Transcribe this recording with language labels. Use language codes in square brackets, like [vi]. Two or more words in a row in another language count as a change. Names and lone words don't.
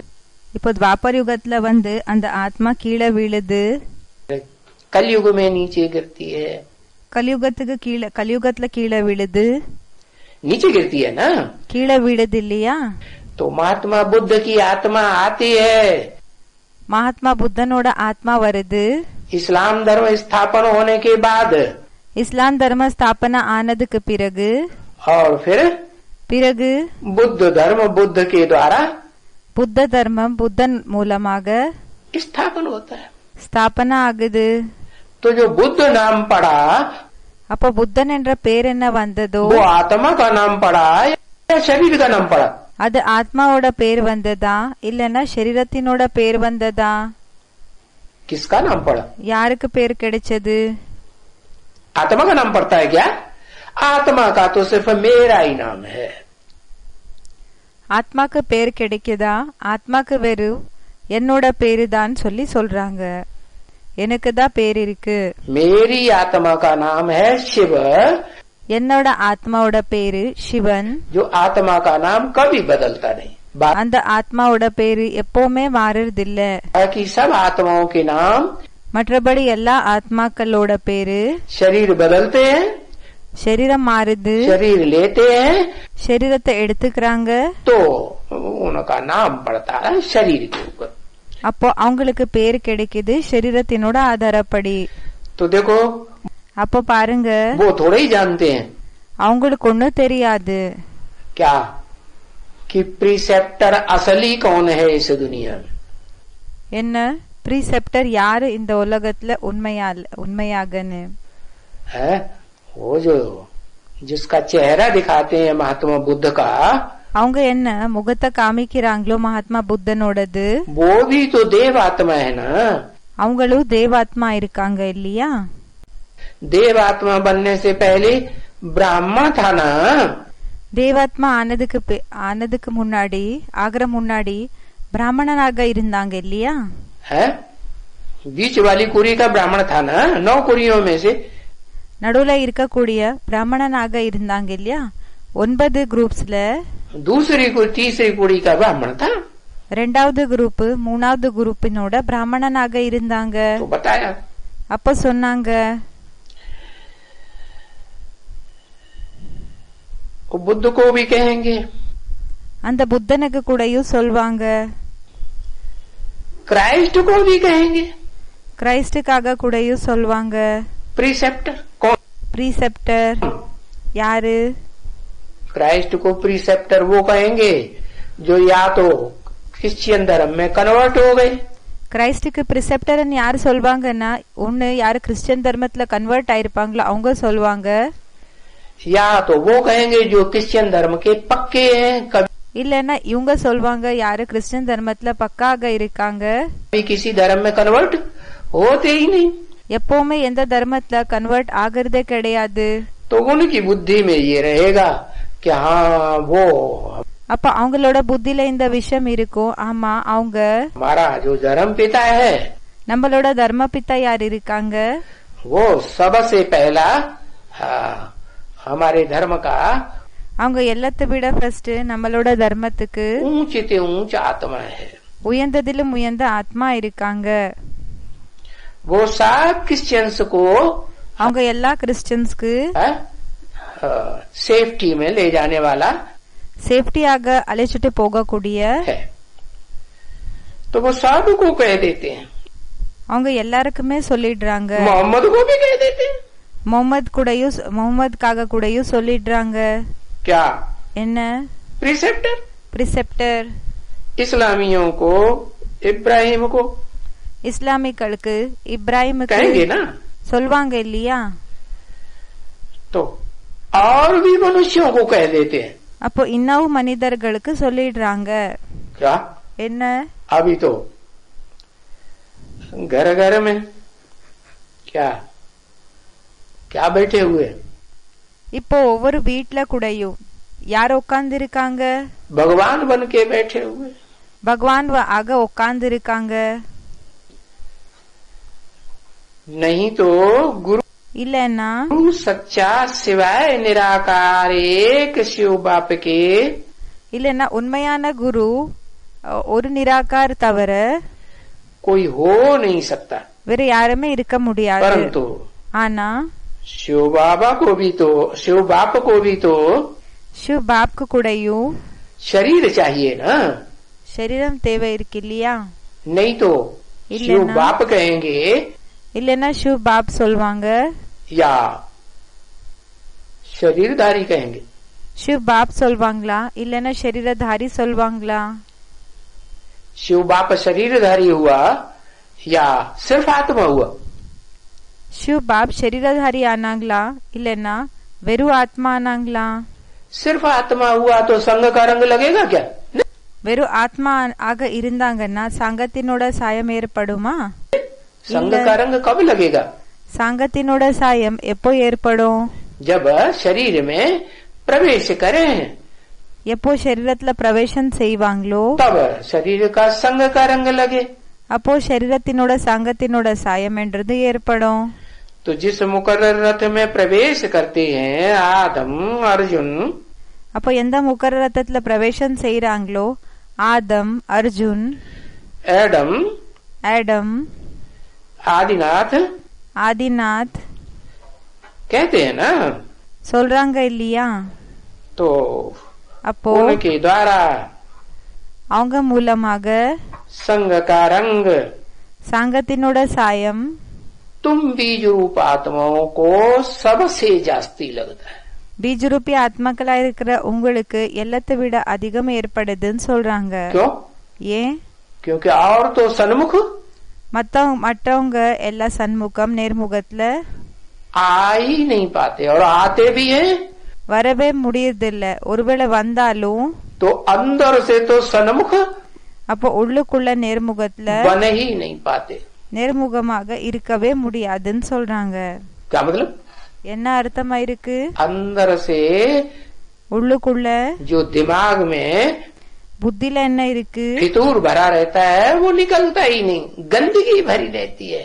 [ta] இப்போ துவாபர் யுகத்துல வந்து அந்த ஆத்மா கீழே விழுது. [hi] कलयुग में नीचे गिरती है. [ta] கலியுகத்துக்கு கீழே, கலியுகத்துல கீழே விழுது. [hi] नीचे गिरती है ना, [ta] கீழே விழுது இல்லையா? [hi] तो महात्मा बुद्ध की आत्मा आती है. [ta] மகாத்மா புத்தனோட ஆத்மா வருது. [hi] इस्लाम धर्म स्थापन होने के बाद [ta] இஸ்லாம் தர்ம ஸ்தாபனா ஆனதுக்கு பிறகு [hi] और फिर [ta] பிறகு [hi] बुद्ध धर्म बुद्ध के द्वारा [ta] புத்த தர்மம் புத்தன் மூலமாக [hi] स्थापन होता है। [ta] ஸ்தாபனா ஆகுது। [hi] तो जो बुद्ध नाम पड़ा [ta] அப்போ புத்தன் என்ற பேர் என்ன வந்ததோ [hi] वो आत्मा का नाम पड़ा या शरीर का नाम पड़ा? [ta] அது ஆத்மாவோட பேர் வந்ததா இல்லனா சரீரத்தினோட பேர் வந்ததா? [hi] किसका नाम पड़ा? [ta] யாருக்கு பேர் கிடைச்சது? [hi] आत्मा का नाम पड़ता है क्या? आत्मा का तो सिर्फ मेरा ही नाम है। [ta] ஆத்மாக்கு பேர் கிடைக்குதா? ஆத்மாக்கு வெறும் என்னோட பேரு தான் சொல்லி சொல்றாங்க। எனக்கு தான் பேர் இருக்கு। [hi] मेरी आत्मा का नाम है शिव। [ta] என்னோட ஆத்மாவோட பேரு சிவன்। [hi] जो आत्मा का नाम कभी बदलता नहीं। [ta] அந்த ஆத்மாவோட பேரு எப்பவுமே மாறுறதில்ல। [hi] बाकी सब आत्माओं के नाम [ta] மற்றபடி எல்லா ஆத்மாக்களோட பேரு [hi] शरीर बदलते हैं, [ta] शरीரம் மாறுது, [hi] शरीर लेते हैं [ta] शरीरத்தை எடுத்துக்கிறாங்க, [hi] तो उनका नाम पड़ता है शरीर के ऊपर। [ta] அப்போ அவங்களுக்கு பேர் கிடைக்குது शरीरத்தினோட ஆதாரப்படி। [hi] तो देखो [ta] அப்போ பாருங்க [hi] वो थोड़े ही जानते हैं [ta] அவங்களுக்கு ஒண்ணும் தெரியாது [hi] क्या कि प्रीसेप्टर असली कौन है इस दुनिया में। [ta] என்ன ப்ரீசெப்டர் யாரு இந்த உலகத்துல உண்மையாகன்னு। [hi] है वो जो जिसका चेहरा दिखाते हैं महात्मा बुद्ध का, [ta] அவங்க என்ன முகத்தை காமிக்கிறாங்களோ மகாத்மா புத்தனோடது, [hi] वो भी तो देव आत्मा है ना। [ta] அவங்களும் தேவாத்மா இருக்காங்க இல்லையா? [hi] देव आत्मा बनने से पहले ब्राह्मण था ना। [ta] தேவாத்மா ஆனதுக்கு முன்னாடி ஆகிற முன்னாடி பிராமணனாக இருந்தாங்க இல்லையா? [hi] है बीच वाली कुरी का ब्राह्मण था ना, 9 कुरियों में से। [ta] நடுவுல இருக்கக்கூடிய பிராமணனாக இருந்தாங்க இல்லையா? 9 குரூப்ஸ்ல [hi] दूसरी कुरी तीसरी कुरी का ब्राह्मण था। [ta] ரெண்டாவது குரூப் மூணாவது குரூப்பினோட பிராமணனாக இருந்தாங்க। [hi] तो बताया [ta] அப்ப சொன்னாங்க [hi] वो बुद्ध को भी कहेंगे, [ta] அந்த புத்தனுக்கு கூடயும் சொல்வாங்க, [hi] क्राइस्ट को भी कहेंगे, [ta] கிரைஸ்டுக்காக கூடயும் சொல்வாங்க। [hi] प्रीसेप्टर कौन? [ta] ப்ரீசெப்டர் யாரு? [hi] क्राइस्ट को प्रीसेप्टर वो कहेंगे जो या तो क्रिश्चियन धर्म में कन्वर्ट हो गए। [ta] கிரைஸ்டுக்கு ப்ரிசெப்டர்னு யாரு சொல்வாங்கன்னா ஒண்ணு யாரு கிறிஸ்டியன் தர்மத்துல கன்வெர்ட் ஆயிருப்பாங்களோ அவங்க சொல்வாங்க, [hi] या तो वो कहेंगे जो क्रिश्चियन धर्म के पक्के हैं, कभी [ta] இல்லன்னா இவங்க சொல்வாங்க யாரு கிறிஸ்டியன் தர்மத்துல பக்காக இருக்காங்க, [hi] किसी धर्म में कन्वर्ट होते ही नहीं। [ta] எப்பவுமே எந்த தர்மத்துல கன்வெர்ட் ஆகுறதே கிடையாது। [hi] तो उनकी बुद्धि में ये रहेगा कि हाँ वो [ta] அப்ப அவங்களோட புத்தியில இந்த விஷயம் இருக்கும், ஆமா அவங்க [hi] हमारा जो धर्म पिता है [ta] நம்மளோட தர்ம பிதா யார் இருக்காங்க, [hi] वो सबसे पहला हमारे धर्म का [ta] அவங்க எல்லாத்தை விட ஃபர்ஸ்ட் நம்மளோட தர்மத்துக்கு [hi] ऊंचे ऊंच आत्मा है। [ta] உயர்ந்ததிலும் உயர்ந்த ஆத்மா இருக்காங்க। [hi] वो सब क्रिश्चियंस को [ta] அவங்க எல்லா கிறிஸ்டியன்ஸ்க்கு [hi] सेफ्टी में ले जाने वाला [ta] சேஃப்டியாக அழைச்சிட்டு போகக்கூடிய [hi] है। तो वो सबको कह देते हैं, [ta] அவங்க எல்லாருக்குமே சொல்லிடுறாங்க, [hi] मोहम्मद को भी कह देते हैं। [ta] முகமதுக்காக கூடயும் சொல்லிடுறாங்க। [hi] क्या? [ta] என்ன? [hi] प्रीसेप्टर। [ta] ப்ரிசெப்டர் [hi] इस्लामियों को इब्राहिम को [ta] இஸ்லாமிகளுக்கு இப்ராஹிமுக்கு [hi] कहेंगे ना। [ta] சொல்வாங்க இல்லையா? [hi] तो और भी मनुष्यों को कह देते हैं। [ta] அப்போ இன்னும் மனிதர்களுக்கு சொல்லிடுறாங்க। [hi] क्या? [ta] என்ன? [hi] अभी तो घर घर में क्या क्या बैठे हुए, [ta] இப்போ ஒவ்வொரு வீட்ல கூடயும் யார் உட்கார்ந்து இருக்காங்க? [hi] भगवान बन के बैठे हुए। [ta] பகவான் ஆக உட்கார்ந்து இருக்காங்க। [hi] नहीं तो गुरु [ta] இல்லன்னா [hi] सच्चा सिवाय निराकार एक शिव बाप के [ta] இல்லன்னா உண்மையான குரு ஒரு நிராகார் தவிர [hi] कोई हो नहीं सकता। [ta] வேற யாருமே இருக்க முடியாது। [hi] परंतु [ta] ஆனா [hi] शिव बाबा को भी तो शिव बाप को भी तो [ta] சிவ் பாப்க்கு கூடயும் [hi] शरीर चाहिए ना। [ta] சரீரம் தேவை இருக்கு இல்லையா? [hi] नहीं तो शिव [ta] இல்லன்னா [hi] बाप कहेंगे [ta] இல்லன்னா சிவ் பாப் சொல்வாங்க, [hi] या शरीरधारी कहेंगे। [ta] சிவ் பாப் சொல்வாங்களா இல்லன்னா சரீரதாரி சொல்வாங்களா? [hi] शिव बाप शरीरधारी हुआ या सिर्फ आत्मा हुआ? [ta] சிவ் பாப் சரீரதாரி ஆனாங்களா இல்லன்னா வெறு ஆத்மா ஆனாங்களா? [hi] सिर्फ आत्मा हुआ तो संग का रंग लगेगा क्या? [ta] வெறு ஆத்மா ஆக இருந்தாங்கன்னா சாங்கத்தினோட சாயம் ஏற்படுமா? [hi] संग का रंग कब लगेगा? [ta] சாங்கத்தினோட சாயம் எப்போ ஏற்படும்? [hi] जब शरीर में प्रवेश करें [ta] எப்போ शरीरத்துல பிரவேசம் செய்வாங்களோ [hi] तब शरीर का संग का रंग लगे। [ta] அப்போ शरीरத்தினோட சாங்கத்தினோட சாயம் என்றது ஏற்படும்। [hi] तो जिस मुकर्रर रथ में प्रवेश करते हैं आदम अर्जुन, [ta] அப்போ எந்த முக்கர ரத்தத்துல பிரவேசம் செய்யறாங்களோ ஆதம், அர்ஜுன், [hi] एडम, [ta] ஆடம், [hi] आदिनाथ [ta] ஆதிநாத் [hi] कहते हैं ना, [ta] சொல்றாங்க இல்லையா? [hi] तो [ta] அப்போ [hi] उनके द्वारा [ta] அவங்க மூலமாக [hi] संग का रंग [ta] சாங்கத்தினோட சாயம் [hi] तुम बीज रूप आत्माओं को सबसे जास्ती लगता है। [ta] பீஜரூபி ஆத்மாக்களா இருக்கிற உங்களுக்கு எல்லாத்தை விட அதிகம் ஏற்படுதுன்னு சொல்றாங்க। [hi] क्यों? [ta] ஏன்? [hi] क्योंकि और तो सन्मुख [ta] மற்றவங்க எல்லா சண்முகம் நேர்முகத்துல [hi] आ ही नहीं पाते और आते भी हैं [ta] வரவே முடியறதில்ல। ஒருவேளை வந்தாலும் [hi] तो अंदर से तो सन्मुख [ta] அப்போ உள்ளுக்குள்ள நேர்முகத்துல [hi] बन ही नहीं पाते। [ta] நேர்முகமாக இருக்கவே முடியாதுன்னு சொல்றாங்க। [hi] क्या मतलब? [ta] என்ன அர்த்தமா இருக்கு? [hi] अंदर से [ta] உள்ளுக்குள்ள [hi] जो दिमाग में [ta] புத்தில என்ன இருக்கு? [hi] फितूर भरा रहता है वो निकलता ही नहीं, गंदगी भरी रहती है।